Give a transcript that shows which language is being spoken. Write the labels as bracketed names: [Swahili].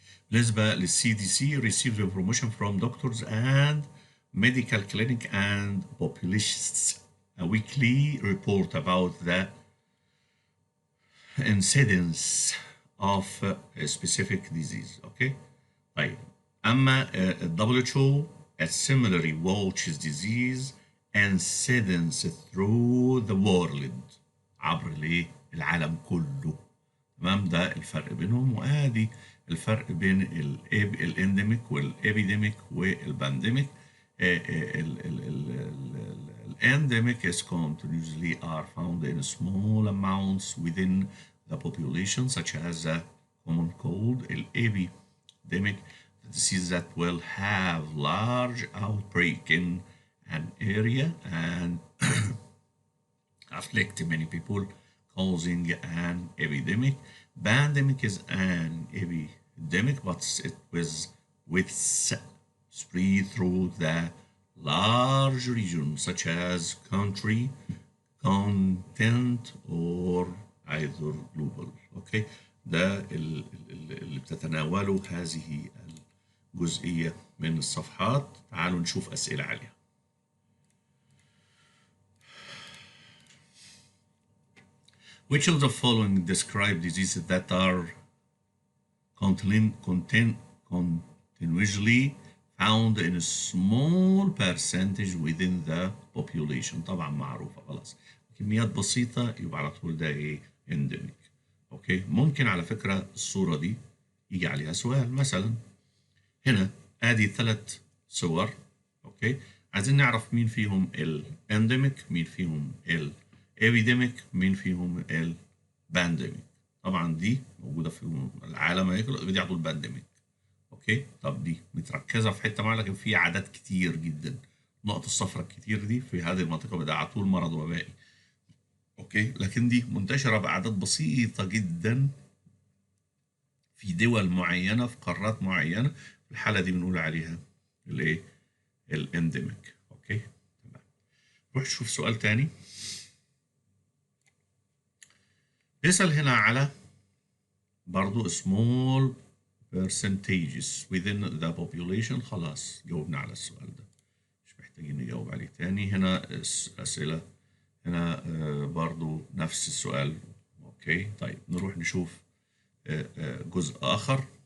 [Arabic] بالنسبة للCDC [English] receives information from doctors and medical clinic and publishes a weekly report about the incidence of a specific disease. Okay. [Arabic] طيب أما [English] WHO it similarly watches disease incidence through the world، [Arabic] عبر العالم كله. تمام، ده الفرق بينهم. وادي الفرق بين الانديميك والابيديميك والبانديميك. [English] الانديميك is continuously are found in small amounts within the population, such as a common cold. Epidemic, the disease that will have large outbreak in an area and afflict many people, causing an epidemic. Pandemic is an epidemic, but it was with spread through the large region, such as country, continent, or either global. [Arabic] Okay، ده اللي بتتناوله هذه الجزئية من الصفحات. تعالوا نشوف أسئلة عليها. [English] Which of the following describe diseases that are continuously found in a small percentage within the population؟ [Arabic] طبعا معروفة خلاص، كميات بسيطة يبقى على طول ده ايه؟ [English] endemic. [Arabic] اوكي، ممكن على فكرة الصورة دي يجي عليها سؤال. مثلا هنا ادي 3 صور. اوكي، عايزين نعرف مين فيهم الانديميك، مين فيهم الابيديميك، مين فيهم البانديميك. طبعا دي موجوده في العالم هيكل، دي على طول بانديميك. اوكي، طب دي متركزه في حته معينه، لكن في اعداد كتير جدا. النقط الصفراء الكتير دي في هذه المنطقه ده على طول مرض وبائي. اوكي، لكن دي منتشره باعداد بسيطه جدا في دول معينه، في قارات معينه. في الحاله دي بنقول عليها الايه؟ الانديميك. اوكي تمام. نروح نشوف سؤال تاني. بيسأل هنا على برضو [English] small percentages within the population. [Arabic] خلاص جاوبنا على السؤال ده، مش محتاجين نجاوب عليه تاني. هنا أسئلة هنا برضو نفس السؤال. اوكي طيب نروح نشوف جزء آخر.